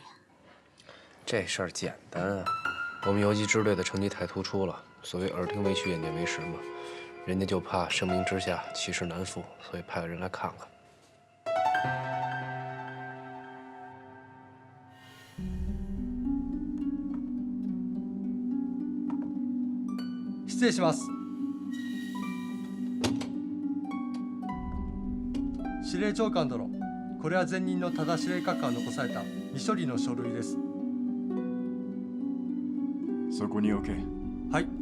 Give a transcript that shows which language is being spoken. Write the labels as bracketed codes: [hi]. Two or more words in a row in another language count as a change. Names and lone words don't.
[zh] 这事儿简单啊，我们游击支队的成绩太突出了，所谓耳听为虚，眼见为实嘛。人家就怕盛名之下，其实难副，所以派个人来看看。 [ja] 失礼します。司令長官殿、これは前任の多田司令官から残された未処理の書類です。そこに置け。はい。